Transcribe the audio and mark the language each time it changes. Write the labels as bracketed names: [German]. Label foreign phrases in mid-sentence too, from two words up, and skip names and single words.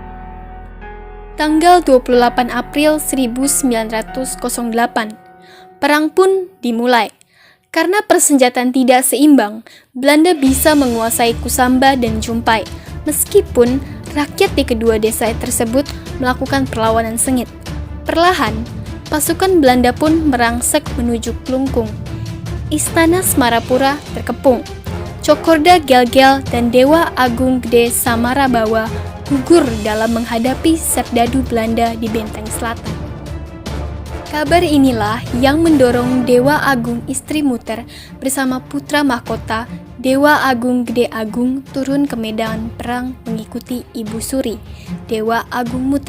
[Indonesian] Tanggal 28 April 1908, perang pun dimulai. Karena persenjataan tidak seimbang, Belanda bisa menguasai Kusamba dan Jumpai, meskipun rakyat di kedua desa tersebut melakukan perlawanan sengit. Perlahan, pasukan Belanda pun merangsek menuju Klungkung. Istana Semarapura terkepung. Cokorda Gel-Gel dan Dewa Agung Gede Samarabawa gugur dalam menghadapi serdadu Belanda di Benteng Selatan. Kabar inilah yang mendorong Dewa Agung Istri Muter bersama putra mahkota Dewa Agung Gede Agung turun ke medan perang mengikuti Ibu Suri, Dewa Agung Muter.